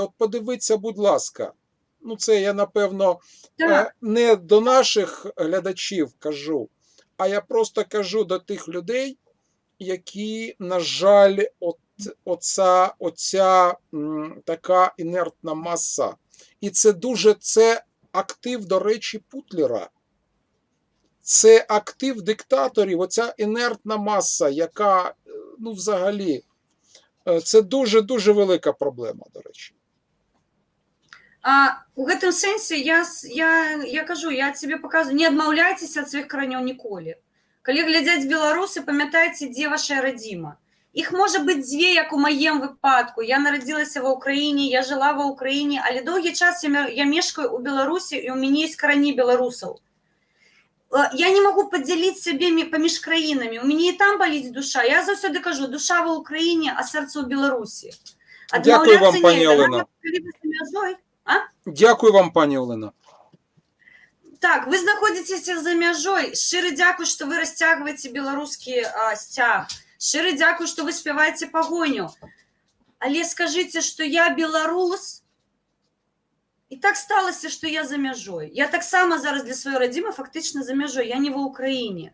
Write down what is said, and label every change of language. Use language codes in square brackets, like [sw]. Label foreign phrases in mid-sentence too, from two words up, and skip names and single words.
[uk] От подивіться, будь ласка. Ну, це я, напевно, не до наших глядачів кажу, а я просто кажу до тих людей, які, на жаль, оця така інертна маса. І це актив, до речі, Путлера. Це актив диктаторів, оця інертна маса, яка, ну, взагалі, це дуже-дуже велика проблема, до речі. [be] У гэтым сэнсе я кажу, [ru] я тебе показываю, [be] не адмаўляйцеся ад сваіх каранёў ніколі. Калі глядзяць беларусы, памятайце, дзе ваша радзіма. Іх можа быць дзве, як у маем выпадку. Я нарадзілася ва ўкраіне, я жыла ва ўкраіне, але доўгі час я мешкаю ў Беларусі, і ў мяне ёсць карані беларусаў. Я не магу падзяліць сябе паміж краінамі. У мяне і там баліць душа. Я заўсёды кажу, душа ва ўкраіне, а сэрца ў Беларусі. [uk] Дякую вам, пані Олена. Дякую вам, пані Олена. [be] Так, вы знаходзіцеся за мяжой. Шчыры дзякуй, што вы расцягваеце беларускі сцяг. Шчыры дзякуй, што вы спяваеце пагоню. Але скажыце, што я беларус, і так сталася, што я за мяжой. Я таксама зараз для сваёй радзімы фактычна за мяжой, я не ва ўкраіне.